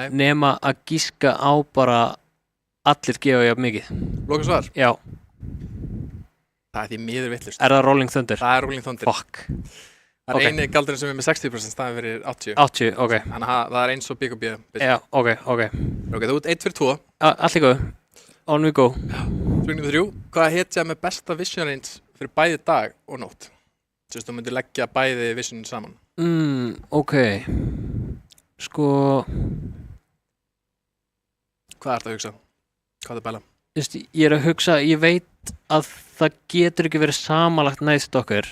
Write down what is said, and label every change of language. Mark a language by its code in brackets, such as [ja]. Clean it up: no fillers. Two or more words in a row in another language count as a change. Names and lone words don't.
[is] Nema að gíska á bara allir gefa jafn mikið. Loka svar? Já. Það er því miður vitlaust. Er það Rolling Thunder? Það er Rolling Thunder. Fuck. Það er eini galdurinn sem er með 60% staðin fyrir 80. 80, ok. Þannig að það er eins og BKB. Já, ok. Ok, þú ert 1 fyrir 2. Allt í góð. [en] On we go. [is] Spurning 3. Hvað hetja með besta vision range fyrir bæði dag og nótt? Þú myndir leggja bæði visionin saman. Ok. Sko... Hvað ert að hugsa? Hvað er bæla? Ég að hugsa, ég veit að það getur ekki verið samanlagt næst okkur.